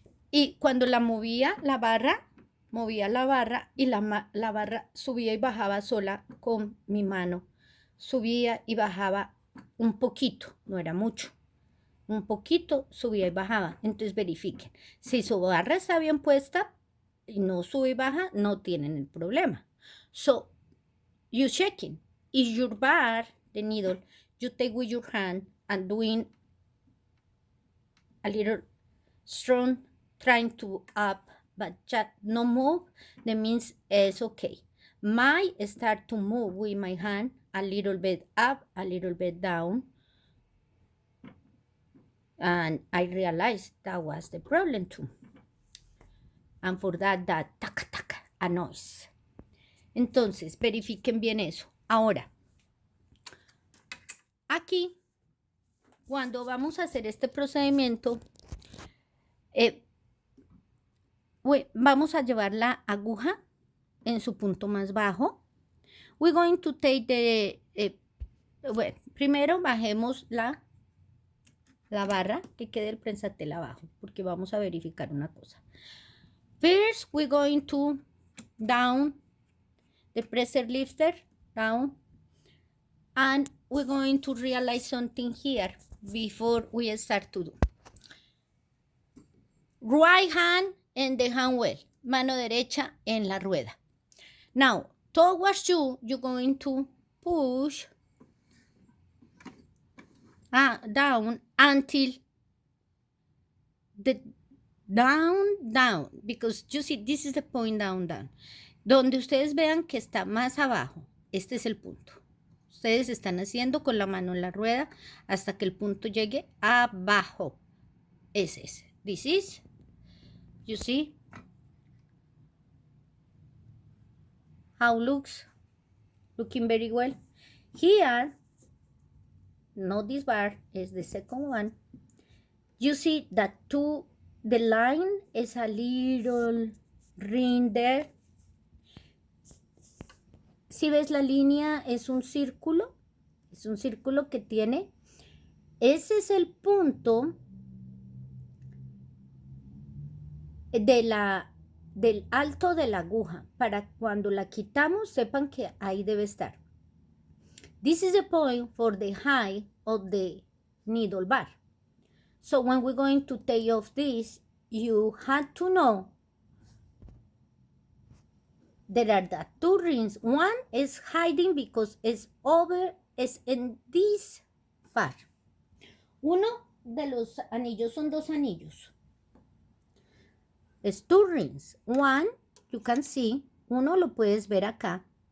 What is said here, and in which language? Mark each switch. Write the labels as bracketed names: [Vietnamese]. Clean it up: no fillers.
[Spanish] Y cuando la movía la barra y la barra subía y bajaba sola con mi mano. Subía y bajaba un poquito, no era mucho. Un poquito subía y bajaba. Entonces verifiquen. Si su barra está bien puesta y no sube y baja, no tienen el problema. [English] So, you checking. Is your bar, the needle, you take with your hand and doing a little strong, trying to up, but just no move, that means it's okay. Might start to move with my hand a little bit up, a little bit down. And I realized that was the problem too. And for that taca taca, a noise. [Spanish] Entonces, verifiquen bien eso. Ahora, aquí, cuando vamos a hacer este procedimiento, vamos a llevar la aguja en su punto más bajo. [English] We're going to take the, [Spanish] bueno, primero bajemos la barra que quede el prensatel abajo, porque vamos a verificar una cosa. [English] First, we're going to down the pressure lifter, down, and we're going to realize something here before we start to do. Right hand in the handwheel, [Spanish] mano derecha en la rueda. [English] Now, towards you, you're going to push down until down, down, because you see, this is the point down, down. [Spanish] Donde ustedes vean que está más abajo, este es el punto. Ustedes están haciendo con la mano en la rueda hasta que el punto llegue abajo. Es ese. [English] This is, you see, how looking very well. Here, not this bar, is the second one. You see that the line is a little ring there. Si ves la línea, es un círculo que tiene, ese es el punto del alto de la aguja, para cuando la quitamos sepan que ahí debe estar. This is the point for the height of the needle bar. So when we're going to take off this, you have to know there are the two rings. One is hiding because it's in this part. [Spanish] Uno de los anillos son dos anillos. Es [English] two rings. One, you can see, [Spanish] uno lo puedes ver acá.